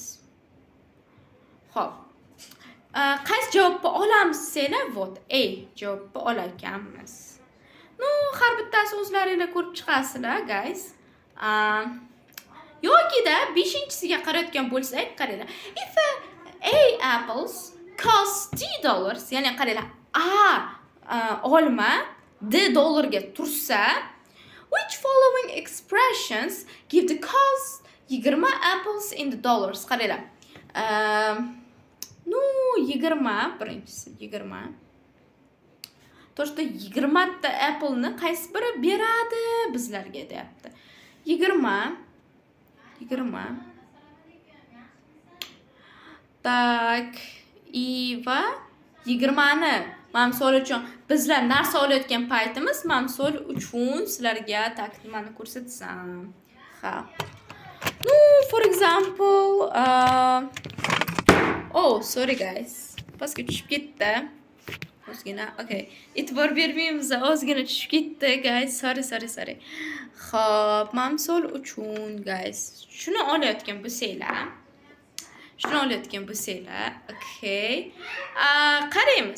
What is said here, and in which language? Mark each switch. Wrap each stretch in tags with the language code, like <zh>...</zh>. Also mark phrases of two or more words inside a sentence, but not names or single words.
<uz>Xo'p. Qaysi javobni olamiz desanglar, vot A javobni olakanmiz. No, har bittasi o'zlaringlar ko'rib chiqasizlar, guys. Yokida 5-chisiga qarayotgan bo'lsak, qaranglar.</uz> <en>If A apples cost $10,</en> <uz>ya'ni qaranglar, olma $10 tursa,</uz> <en>which following expressions give the cost 20 apples in the dollars.</en> <uz>Qaranglar. No, 20 birinchisi 20.</uz> <ru>То, что</ru> <uz>20 ta apple'ni qaysi biri beradi bizlarga deyapti. 20.</uz> <ru>Так, и</ru> <uz>va 20ni men misol uchun bizlar narsa olayotgan paytimiz men misol uchun sizlarga nimani ko'rsatsam. Ha.</uz> <en>No, for example, oh, sorry guys.</en> <uz>Pastga tushib ketdi. Ozgina, okay. E'tibor bermaymiz, ozgina tushib ketdi, guys.</uz> <en>Sorry.</en> <uz>Xo'p, men misol uchun, guys, shuni olayotgan bo'lsanglar. Okay. Qaraymiz.</uz>